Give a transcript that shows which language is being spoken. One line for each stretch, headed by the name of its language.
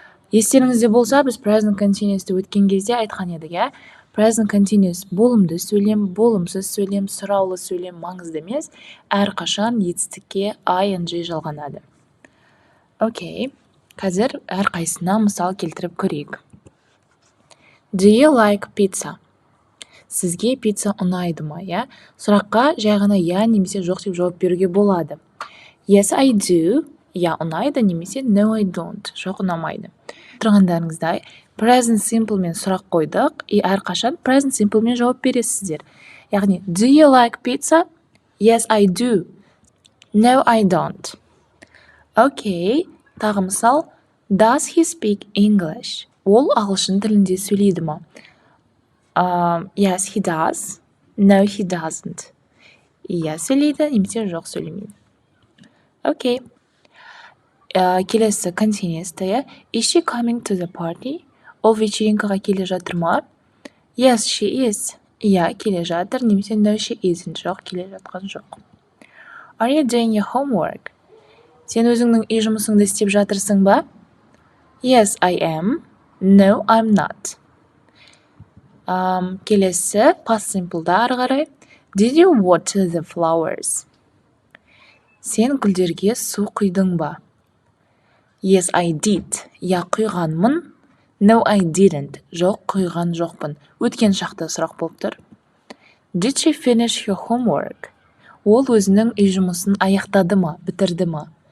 Kazakh: Естеріңізде болса, біз present continuous'ты өткен кезде айтқан едік, Present continuous болымды сөйлем, болымсыз сөйлем, сұраулы сөйлем маңызды емес, әрқашан етістікке ing жалғанады. Окей, қазір әрқайсына мысал келтіріп көрейік.
English: Do you like pizza?
Kazakh: Сізге пицца ұнайды ма, Сұраққа жай ғана я немесе жоқ деп жауап беруге болады.
English: Yes, I do.
Kazakh: Ұнайды немесе
English: no, I don't.
Kazakh: Жоқ, ұнамайды. Тұрғандарыңыздай, present simple мен сұрақ қойдық, әрқашан present simple мен жауап бересіздер.
English: Яғни, do you like pizza? Yes, I do. No, I don't.
Kazakh: Окей, тағы мысал.
English: Does he speak English?
Kazakh: Ол ағылшын тілінде сөйлейді ма?
English: Yes, he does. No, he doesn't.
Kazakh: Сөйлейді, немесе жоқ сөйлемейді. Окей. Келесі continuous-та,
English: Is she coming to the party?
Kazakh: Ол вечеринкаға келе жатыр ма?
English: Yes, she is.
Kazakh: Келе жатыр, немесе
English: no, she isn't.
Kazakh: Жоқ, келе жатқан жоқ.
English: Are you doing your homework?
Kazakh: Сен өзіңнің үй жұмысыңды істеп жатырсың ба?
English: Yes, I am. No, I'm not.
Kazakh: Келесі past simple'да ары қарай.
English: Did you water the flowers?
Kazakh: Сен гүлдерге су құйдың ба?
English: Yes, I did.
Kazakh: Құйғанмын.
English: No, I didn't.
Kazakh: Жоқ, құйған жоқпын. Өткен шақта сұрақ болып тұр.
English: Did she finish your homework?
Kazakh: Ол өзінің үй жұмысын аяқтады ма, бітірді ма?